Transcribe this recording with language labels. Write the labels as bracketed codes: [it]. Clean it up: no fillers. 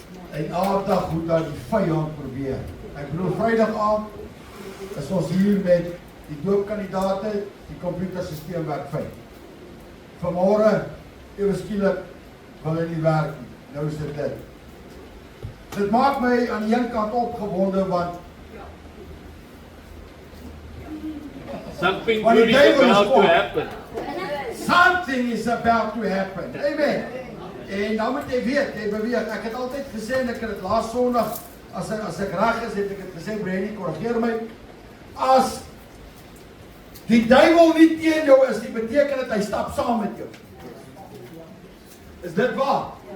[af] En aardig hoe dat die vyand probeer. Ek bedoel Vrydag aand is ons hier met die doopkandidate, die komputersisteem werk fyn. Vanmôre ewe skielik wil hy nie werk nie. Nou is dit. Dit maak my aan die een kant opgewonde want [en] something good is about to happen. Something is about to happen. [af] Amen. En nou moet jy weet, jy beweeg. Ek het altyd gesê en ek het dit laas Sondag as ek reg is, het ek dit gesê, Brennie, korrigeer my. As die duiwel nie teen jou is, die beteken dat hy stap saam met jou. Is dit waar?